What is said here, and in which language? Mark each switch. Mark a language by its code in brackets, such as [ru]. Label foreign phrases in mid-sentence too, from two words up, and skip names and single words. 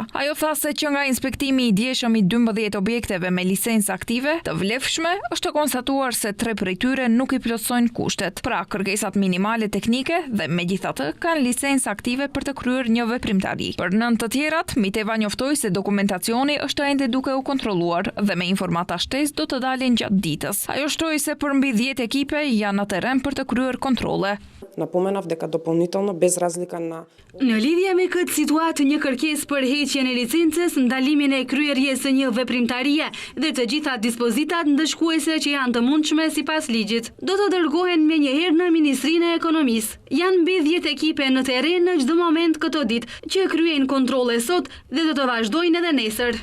[sq] Ajo tha se që nga inspektimi i djeshëm i 12 objekteve me licencë aktive të vlefshme, është konstatuar se 3 prej tyre nuk i plotësojnë kushtet, pra kërkesat minimale teknike dhe megjithatë kanë licencë aktive për të kryer një veprimtari. Për 9 të tjerat, Miteva njoftoi se dokumentacioni është ende duke u kontrolluar dhe me informata shtesë do të dalin gjatë ditës. Ajo shtroi se për mbi 10 ekipe janë në terren për të kryer kontrolle. [mk] Napomenав дека дополнително без разлика на [sq] Në lidhje me këtë situatë, një kërkesë për heqjen e licencës, ndalimin e kryerjes së një veprimtarie dhe të gjitha dispozitat ndëshkuese që janë të mundshme sipas ligjit, do të dërgohen menjëherë në Ministrinë e Ekonomisë. Janë mbi 10 ekipe në terren në çdo moment këto ditë që kryejnë kontrolle sot dhe do të vazhdojnë edhe nesër.